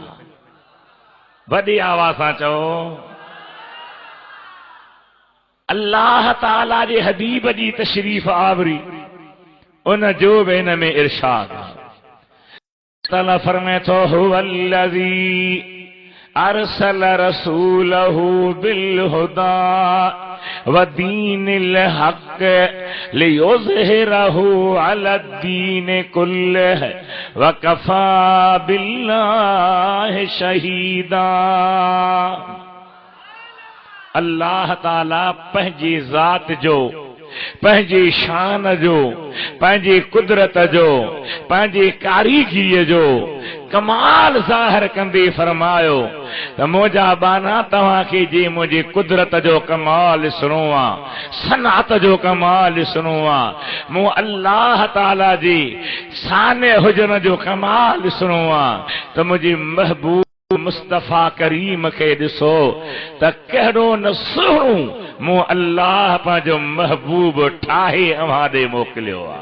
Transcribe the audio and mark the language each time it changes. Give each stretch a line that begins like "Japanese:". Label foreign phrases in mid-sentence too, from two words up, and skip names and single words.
Sindhi: वॾी आवाज़ सां चओ। अल्लाह ताला जे हबीब जी तशरीफ़ आवरी, उन जो बि हिन में इरशाद ताला फरमाए थो
Arabic: هو الذي أرسل رسوله بالهدى ودين الحق ليظهره على دين كله وكفى بالله شهيدا.
Sindhi: अल्लाह ताला पंहिंजी ज़ात जो, पंहिंजी शान जो, पंहिंजी कुदरत जो, पंहिंजी कारीगीरीअ जो कमाल ज़ाहिर कंदे फरमायो त मुंहिंजा बाना तव्हांखे जे मुंहिंजी कुदरत जो कमाल ॾिसणो आहे, सनात जो कमाल ॾिसणो आहे, मूं अल्लाह ताला जी शान हुजण जो कमाल ॾिसणो आहे त मुंहिंजी महबूब मुस्तफ़ा करीम खे ॾिसो त कहिड़ो न सुहिणो मूं अल्लाह पंहिंजो महबूब ठाहे अव्हां ॾे मोकिलियो आहे।